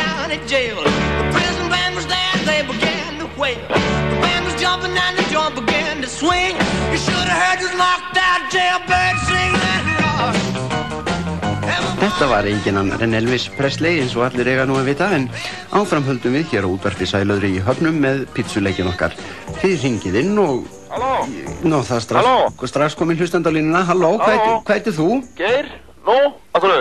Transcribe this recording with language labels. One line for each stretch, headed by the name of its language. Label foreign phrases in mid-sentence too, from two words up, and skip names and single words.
English: county jail. The prison band was there, they began to wail. The band was jumping and the joint began to swing. You should have heard this knocked out jailbird sing that rock.
Icelandic: Þetta var engin annar en Elvis Presley eins og allir eiga nú að vita, en áfram höldum við hér á útvarpi Sælöðri í Höfnum með pítsuleikin okkar. Þið hringið inn og... Halló? Nó, það strax komin hlustandi á línuna. Halló, hvað heitir þú? Geir? Nú, af hverju?